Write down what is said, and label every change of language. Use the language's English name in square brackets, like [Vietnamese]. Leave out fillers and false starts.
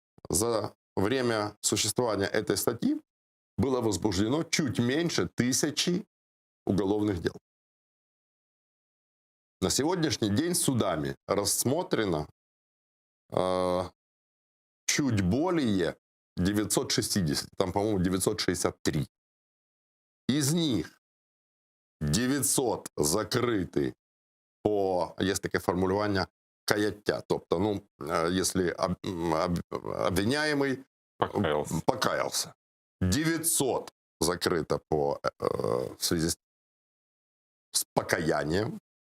[Russian] За время существования этой статьи было возбуждено чуть меньше 1000 уголовных дел. На сегодняшний день судами рассмотрено чуть более 960, там, по-моему, 963. Из них [Ukrainian] 900 закриті по, є таке формулювання, каяття. Тобто, [Russian] ну, если обвиняемый покаялся. 900 закрыто в связи с покаянием.